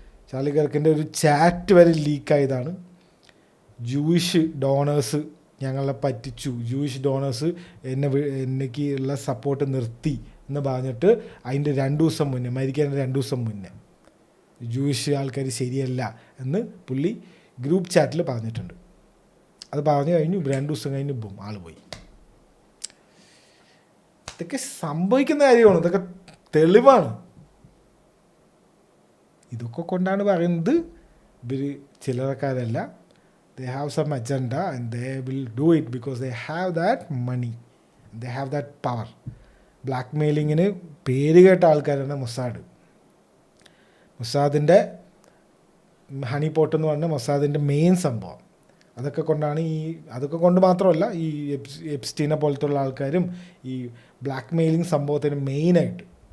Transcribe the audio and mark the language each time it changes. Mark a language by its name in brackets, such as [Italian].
[Malayalam] Charlie കിർക്കിൻ്റെ ഒരു chat വരെ ലീക്കായതാണ്. Jewish donors ഞങ്ങളെ പറ്റിച്ചു, ജൂയിഷ് ഡോണേഴ്സ് എനിക്ക് ഉള്ള സപ്പോർട്ട് നിർത്തി എന്ന് പറഞ്ഞിട്ട് അതിൻ്റെ 2 ദിവസം മുന്നേ, മരിക്കാൻ 2 ദിവസം മുന്നേ, ജൂയിഷ് ആൾക്കാർ ശരിയല്ല എന്ന് പുള്ളി ഗ്രൂപ്പ് ചാറ്റിൽ പറഞ്ഞിട്ടുണ്ട്. അത് പറഞ്ഞു കഴിഞ്ഞു, 2 ദിവസം കഴിഞ്ഞ് ആൾ പോയി. ഇതൊക്കെ സംഭവിക്കുന്ന കാര്യമാണ്, ഇതൊക്കെ തെളിവാണ്. ഇതൊക്കെ കൊണ്ടാണ് പറയുന്നത് ഇവർ ചില്ലറക്കാരല്ല. [English] They have some agenda and they will do it because they have that money, they have that power. [Malayalam] ബ്ലാക്ക്മെയിലിങ്ങിന് പേര് കേട്ട ആൾക്കാരാണ് മൊസാദിൻ്റെ ഹണി പോട്ട് എന്ന് പറഞ്ഞാൽ മൊസാദിൻ്റെ മെയിൻ സംഭവം. അതൊക്കെ കൊണ്ട് മാത്രമല്ല, ഈ എപ്സ്റ്റീനെ പോലത്തുള്ള ആൾക്കാരും ഈ ബ്ലാക്ക്മെയിലിംഗ് സംഭവത്തിന് മെയിനായിട്ട്.